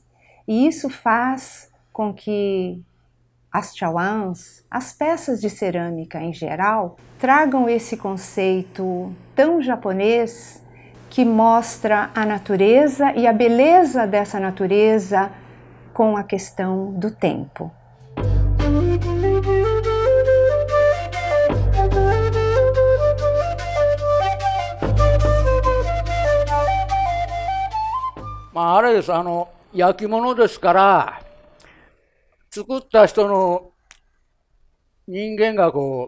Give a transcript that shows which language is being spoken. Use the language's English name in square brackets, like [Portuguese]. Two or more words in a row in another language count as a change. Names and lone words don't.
[Portuguese] E isso faz com que as chawans, as peças de cerâmica em geral, tragam esse conceito tão japonês que mostra a natureza e a beleza dessa natureza com a questão do tempo. [Japanese] まあ、あれです、焼き物ですから、作った人の人間がこ